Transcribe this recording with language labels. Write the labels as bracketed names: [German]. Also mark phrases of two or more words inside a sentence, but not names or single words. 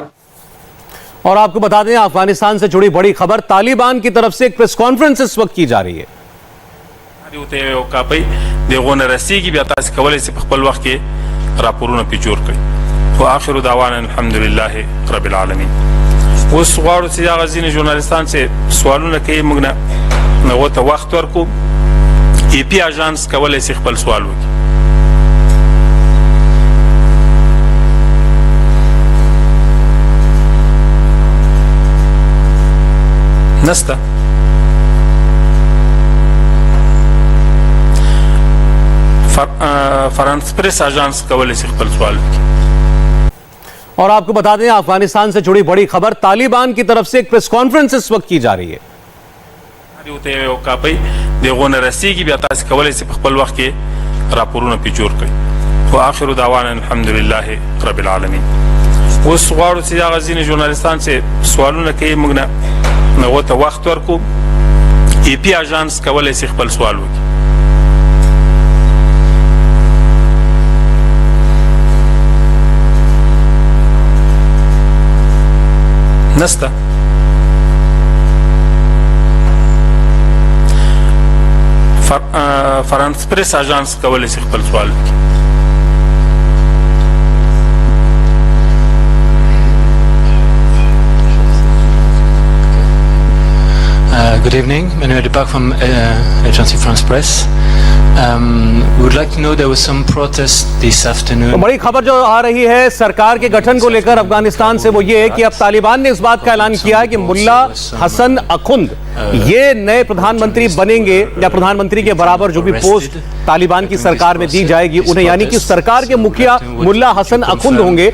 [Hindi] और आपको बता दें, अफगानिस्तान से जुड़ी बड़ी खबर, तालिबान की तरफ से एक प्रेस कॉन्फ्रेंस इस वक्त की जा रही है। [Arabic] آخر دعوانا الحمد لله رب العالمين. [Pashto] उस غواړو چې هغه ځینې ژورنالیستان چې سوالونه کوي موږ نه ورته وخت ورکو، AP اژانس کولی شي خپل سوال وکړي. نسته فرانس پریس اژانس کولی شي خپل سوال وکړي. [Hindi] और आपको बता दें, अफगानिस्तान से जुड़ी बड़ी खबर, तालिबान की तरफ से एक प्रेस कॉन्फ्रेंस इस वक्त की जा रही है। [Arabic] آخر دعوانا الحمد لله رب العالمين. [Pashto] उस غواړو چې هغه ځینې ژورنالیستان چې سوالونه کوي موږ نه ورته وخت ورکو، AP اژانس کولی شي خپل سوال وکړي. نسته فرانس پریس اژانس کولی شي خپل سوال وکړي. [English] Good evening, Manuel Depak from Agency France Press. We would like to know there was some protest this afternoon. [Hindi] तो बड़ी खबर जो आ रही है सरकार के गठन को लेकर अफगानिस्तान से, वो ये है कि अब तालिबान ने इस बात का ऐलान किया है कि मुल्ला हसन अखुंद ये नए प्रधानमंत्री बनेंगे या प्रधानमंत्री के बराबर जो भी पोस्ट तालिबान की सरकार में दी जाएगी उन्हें, यानी कि सरकार के मुखिया मुल्ला हसन अखुंद होंगे।